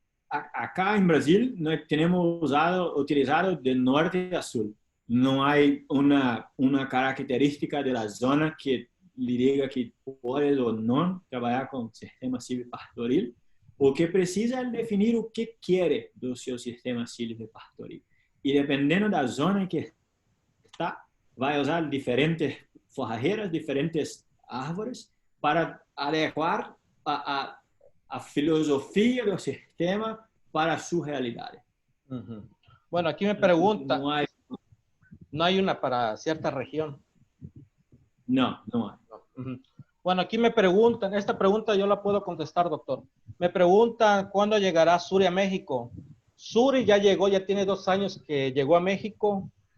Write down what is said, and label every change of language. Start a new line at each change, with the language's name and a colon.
Spanish: Acá en Brasil no tenemos utilizado de norte a sur. No hay una característica de la zona que le diga que puede o no trabajar con sistema silvopastoril.
Portuguese: O que precisa é definir o que quer do seu sistema silvopastoril. E dependendo da zona em que está, vai usar diferentes forrageiras, diferentes árvores para adequar a filosofia do sistema para a sua realidade.
Spanish: Bueno, aquí me pregunta, no hay una para cierta región. No hay. Bueno, aquí me preguntan, esta pregunta yo la puedo contestar, doctor. Me preguntan cuándo llegará Suri a México. Suri ya llegó, ya tiene 2 años que llegó a México.